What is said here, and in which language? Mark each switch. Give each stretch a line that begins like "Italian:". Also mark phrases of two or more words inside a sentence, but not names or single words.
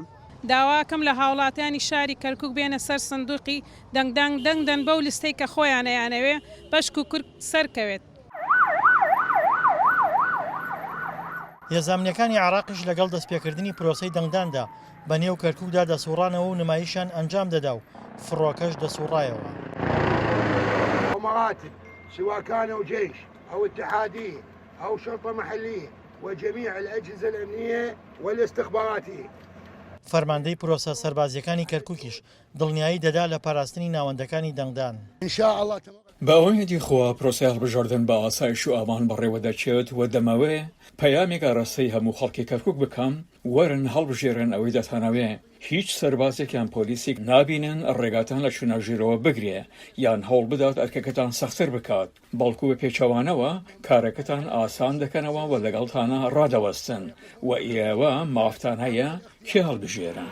Central Kurdish: داواکەم لە هاوڵاتیانی شاری کەرکووک بێنە سەر سندوقی دەنگدەن بەو لیستەی کە خۆیانەیانەوێ بەشک و کورد سەرکەوێت. هێزانامنیەکانی عێراقیش لەگەڵ دەستپێکردنی پرۆسەی دەنگداندا بە نێو کەرکووکدا دەسوڕانەوە و نمایشان ئەنجام دەدا و فڕۆکەش دەسوڕایەوە.
Arabic: مراتب سواء كانوا جيش أو اتحادية أو شرطة محلية وجميع الأجهزة الأمنية والاستخباراتية.
Central Kurdish: فەرماندەی پرۆسە سەربازیەکانی کەرکووکیش دڵنیایی دەدا لە پاراستنی ناوەندەکانی دەنگدان.
Arabic: إنشاءالله
Central Kurdish: بە ئەوەیەتی خوا پرۆسەی هەڵبژاردن بە ئاسایش و ئامان بەڕێوە دەچێت و دەمەوێ پەیامێک ئاراستەی هەموو خەڵکی کەرکووک بکەم وەرن هەڵبژێرن ئەوەی دەتانەوێ هیچ سەربازێکیان پۆلیسێک نابینن ڕێگاتان لە چونەژیرەوە بگرێ یان هەوڵ بدات ئەرکەکەتان سەختتر بکات بەڵکو بە پێچەوانەوە کارەکەتان ئاسان دەکەنەوە و لەگەڵتانە ڕادەوەستن و ئێوە مافتان هەیە کێ هەڵبژێرن.